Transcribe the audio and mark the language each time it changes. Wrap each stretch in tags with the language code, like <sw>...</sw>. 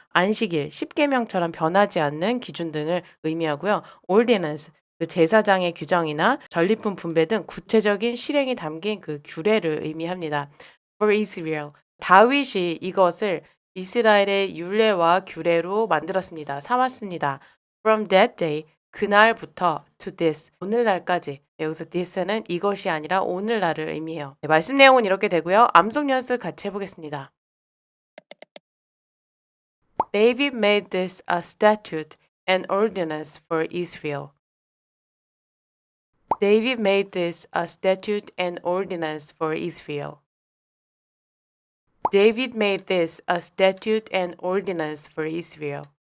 <ko>안식일, 십계명처럼 변하지 않는 기준 등을 의미하고요. ordinance, 그 제사장의 규정이나 전리품 분배 등 구체적인 실행이 담긴 그 규례를 의미합니다.</ko> <en>For Israel,</en> <ko>다윗이 이것을 이스라엘의 율례와 규례로 만들었습니다. 삼았습니다.</ko> <en>From that day,</en> <ko>그날부터</ko> <en>to this,</en> <ko>오늘날까지. 네, 여기서 this는 이것이 아니라 오늘날을 의미해요. 네, 말씀 내용은 이렇게 되고요. 암송 연습 같이 해보겠습니다.</ko> <en>David made this a statute and ordinance for Israel. David made this a statute and ordinance for Israel. David made this a statute and ordinance for Israel.</en>